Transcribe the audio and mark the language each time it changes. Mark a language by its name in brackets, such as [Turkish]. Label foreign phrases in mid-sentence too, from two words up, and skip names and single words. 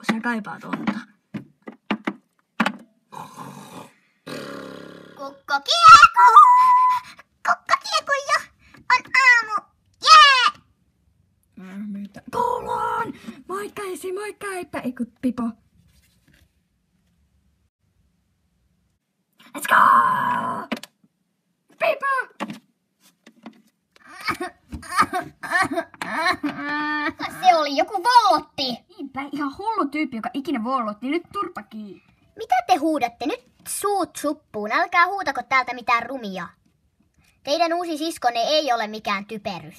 [Finnish] Sä kaipaat unta. Kukko kieku! Kukko kieku jo! On aamu! Jee! Mitä? Kouluun! Moikka Esi, moikka Eipä. Eiku Pipo. [English] Let's go! [Finnish] Pipo! Se oli joku vollotti. Niinpä, ihan hullu tyyppi, joka ikinä vollotti. Nyt turpa kiinni. Mitä te huudatte? Nyt suut suppuun. Älkää huutako täältä mitään rumia. Teidän uusi siskonne ei ole mikään typerys.